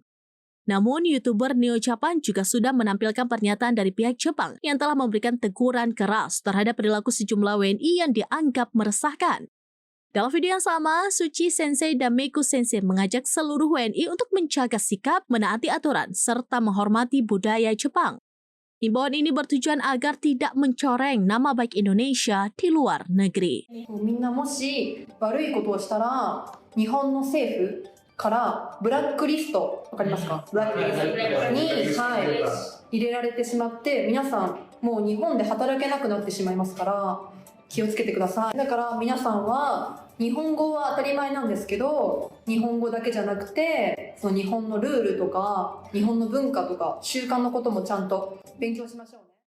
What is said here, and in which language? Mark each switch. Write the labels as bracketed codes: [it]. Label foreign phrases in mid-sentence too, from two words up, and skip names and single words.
[id] Namun, YouTuber Neo Japan juga sudah menampilkan pernyataan dari pihak Jepang yang telah memberikan teguran keras terhadap perilaku sejumlah WNI yang dianggap meresahkan. Dalam video yang sama, Suci Sensei dan Meiku Sensei mengajak seluruh WNI untuk menjaga sikap, menaati aturan, serta menghormati budaya Jepang. Himbauan ini bertujuan agar tidak mencoreng nama baik Indonesia di luar negeri. [ja] みんなもし悪いことをしたら日本の政府からブラックリスト、わかりますか？ブラックリストに、入れられてしまって、皆さんもう日本で働けなくなってしまいますから気をつけてください。だから皆さんは日本語は当たり前なんですけど、日本語だけじゃなくてその日本のルールとか日本の文化とか習慣のこともちゃんと勉強しましょうね。